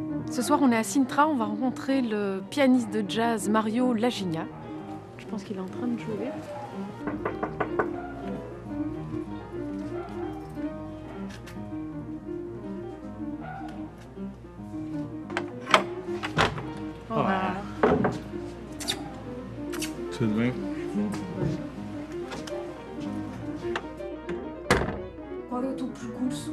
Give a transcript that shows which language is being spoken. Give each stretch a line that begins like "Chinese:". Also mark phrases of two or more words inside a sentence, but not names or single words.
French: Ce soir, on est à Sintra, on va rencontrer le pianiste de jazz Mario Lagigna. Je pense qu'il est en train de jouer.
Portuguese: Olá. Tudo bem? Qual é o teu percurso?